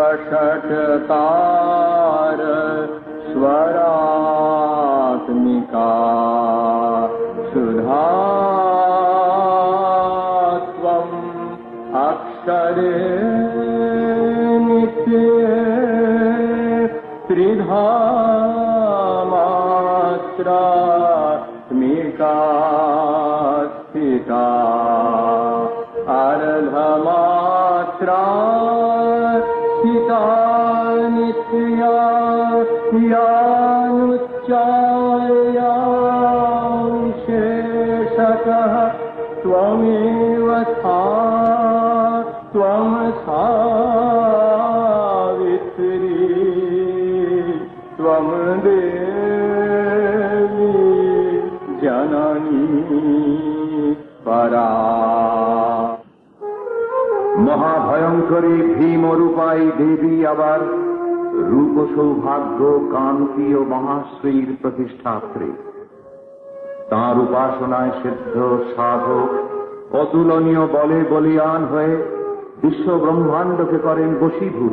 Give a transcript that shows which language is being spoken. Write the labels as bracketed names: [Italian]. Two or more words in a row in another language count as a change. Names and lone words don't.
[Sanskrit] বষটকার স্বরাত্মিকা সুধা ত্বং অক্ষরে ত্রিধা মাত্রাত্মিকা স্থিতা अर्धमात्रा स्थिता नित्या यानुच्चार्याशेषतः त्वमेव त्वं सावित्री त्वं देवी जननी परा। [Bangla] মহাভয়ঙ্করী ভীমরূপাই দেবী আবার রূপ সৌভাগ্য কান্তি ও মহাশ্রীর প্রতিষ্ঠাত্রী। তাঁর উপাসনায় সিদ্ধ সাধক অতুলনীয় বলে বলিয়ান হয়ে বিশ্ব ব্রহ্মাণ্ডকে করেন বশীভূত।